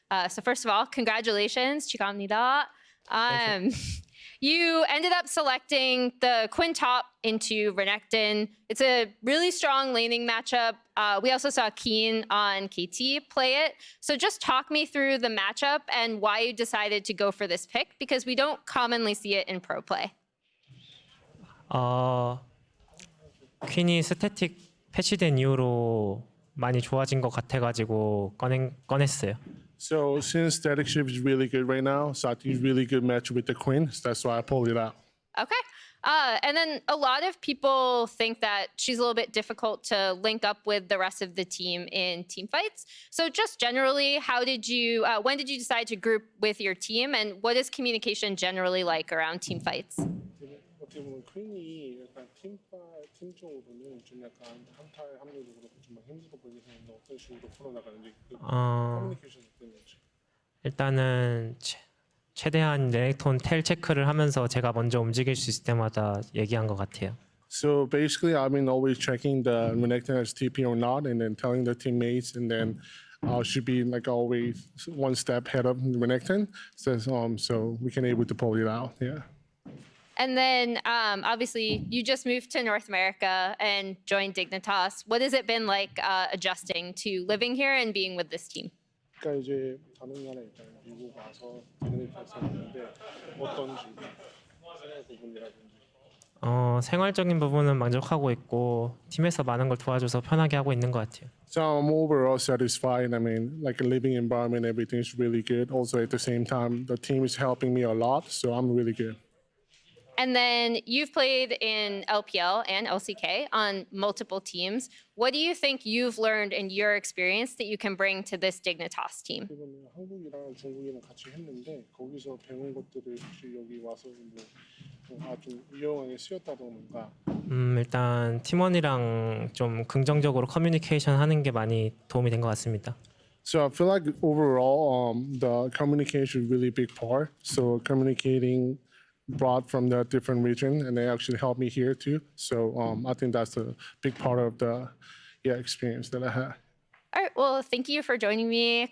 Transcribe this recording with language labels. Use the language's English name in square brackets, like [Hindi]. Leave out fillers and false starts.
[English] So first of all, congratulations, [Korean] 축하합니다. [English] You ended up selecting the Quinn top into Renekton. It's a really strong laning matchup. We also saw Keen on KT play it. So just talk me through the matchup and why you decided to go for this pick, because we don't commonly see it in pro play. [Korean] 퀸이 스태틱 패치된 이후로 많이 좋아진 것 같아가지고 꺼냈어요. [English] So since Static Shift is really good right now, so I think it's really good match with the Quinn. So that's why I pulled it out. Okay. And then a lot of people think that she's a little bit difficult to link up with the rest of the team in team fights. So just generally, when did you decide to group with your team, and what is communication generally like around team fights? [Korean] 어떻게 보면 퀸이 약간 팀적으로는 좀 약간 한타의 합류도 그렇고 좀 힘들어 보이게 생겼는데 어떤 식으로 풀어나가는지 커뮤니케이션 때문이지. 일단은 최대한 레넥톤 텔 체크를 하면서 제가 먼저 움직일 수 있을 때마다 얘기한 것 같아요. [English] So basically, I've been always checking the Renekton has TP or not, and then telling the teammates, and then should be like always one step ahead of Renekton, so we can able to pull it out. Yeah. And then obviously you just moved to North America and joined Dignitas. What has it been like adjusting to living here and being with this team? [Korean] 그러니까 이제 작년에 일단 미국 와서 디그니타스 했는데 어떤지 생각 부분이라든지. 생활적인 부분은 만족하고 있고 팀에서 많은 걸 도와줘서 편하게 하고 있는 것 같아요. [English] So I'm overall satisfied. I mean, like a living environment, everything's really good. Also, at the same time, the team is helping me a lot, so I'm really good. And then you've played in LPL and LCK on multiple teams. What do you think you've learned in your experience that you can bring to this Dignitas team? [Korean] 한국이랑 중국이랑 같이 했는데 거기서 배운 것들을 혹시 여기 와서 아주 유용하게 쓰였다던가. 일단 팀원이랑 좀 긍정적으로 커뮤니케이션 하는 게 많이 도움이 된 것 같습니다. [English] So I feel like overall, the communication is really big part. So communicating brought from the different region, and they actually helped me here too. So I think that's a big part of the experience that I had. All right, well, thank you for joining me.